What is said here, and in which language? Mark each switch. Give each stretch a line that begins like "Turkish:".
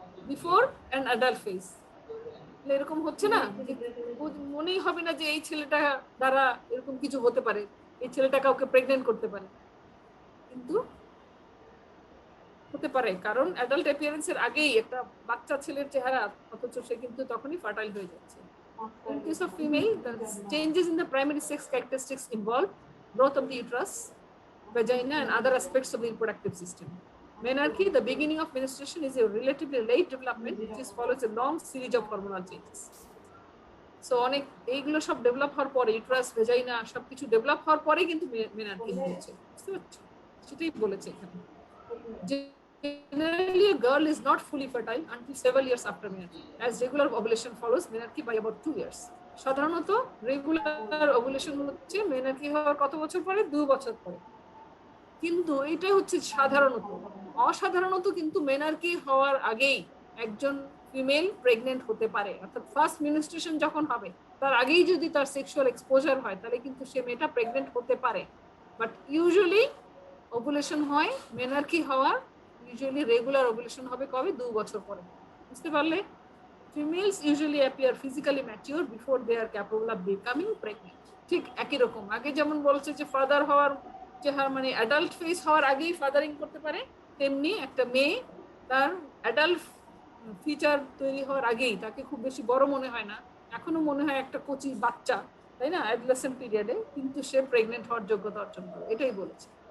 English: Before an adult phase.
Bangla: এরকম হচ্ছে না, মনেই হবে না যে এই ছেলেটা দ্বারা এরকম কিছু হতে পারে, এই ছেলেটা কাউকে প্রেগনেন্ট করতে পারে, কিন্তু হতে পারে, কারণ অ্যাডাল্ট অ্যাপিয়ারেন্সের আগেই একটা বাচ্চা ছেলের চেহারা, অথচ সে কিন্তু তখনই ফার্টাইল হয়ে যাচ্ছে।
English: In case of female, the changes in the primary sex characteristics involve growth of the uterus, vagina and other aspects of the reproductive system. Menarche, the beginning of menstruation, is a relatively late development which follows a long series of hormonal changes.
Bangla: So অনেক এইগুলো সব develop হওয়ার পরে uterus vagina সবকিছু develop হওয়ার পরে কিন্তু মেনার্কি হচ্ছে, বুঝতে পারছো? সেটাই বলেছে এখানে।
English: Generally, a girl is not fully fertile until several years after menarche, as regular ovulation follows menarche by about 2 years.
Bangla: সাধারণত রেগুলার ওভুলেশন হচ্ছে মেনার্কি হওয়ার কত বছর পরে? 2 বছর পরে। কিন্তু এটা হচ্ছে সাধারণত। অসাধারণত কিন্তু মেনার্কি হওয়ার আগেই একজন ফিমেল প্রেগনেন্ট হতে পারে, অর্থাৎ ফার্স্ট মেনস্ট্রুয়েশন যখন হবে তার আগেই যদি তার সেক্সুয়াল এক্সপোজার হয় তাহলে কিন্তু সে মেয়েটা প্রেগনেন্ট হতে পারে।
English: but usually
Bangla: ওভুলেশন হয় মেনার্কি হওয়ার, ইউজুয়ালি রেগুলার ওভুলেশন হবে কবে? 2 বছর পরে, বুঝতে পারলে?
English: Females usually appear physically mature before they are capable of becoming pregnant.
Bangla: ঠিক একই রকম আগে যেমন বলছে যে ফাদার হওয়ার যে মানে অ্যাডাল্ট ফেজ হওয়ার আগেই ফাদারিং করতে পারে, তেমনি একটা মেয়ে তার অ্যাডাল্ট ফিচার তৈরি হওয়ার আগেই, তাকে খুব বেশি বড় মনে হয় না, এখনো মনে হয় একটা কচি বাচ্চা, তাই না, অ্যাডোলেসেন্ট পিরিয়ডে, কিন্তু সে প্রেগনেন্ট হওয়ার যোগ্যতা অর্জন করে, এটাই বলেছে।